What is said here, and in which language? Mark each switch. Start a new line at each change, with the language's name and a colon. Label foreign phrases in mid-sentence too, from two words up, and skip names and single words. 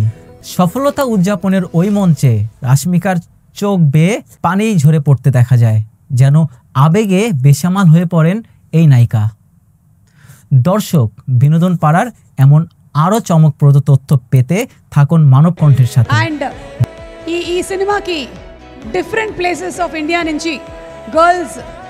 Bangla: সফলতা উদযাপনের ওই মঞ্চে রাশমিকার চোখ বেয়ে পানি ঝরে পড়তে দেখা যায়, যেন আবেগে বেসামাল হয়ে পড়েন এই নায়িকা। দর্শক, বিনোদন পাড়ার এমন আরো চমকপ্রদ তথ্য পেতে থাকুন মানব কণ্ঠের সাথে।
Telugu: ఈ సినిమాకి
English: different places of India
Telugu: నుంచి గర్ల్స్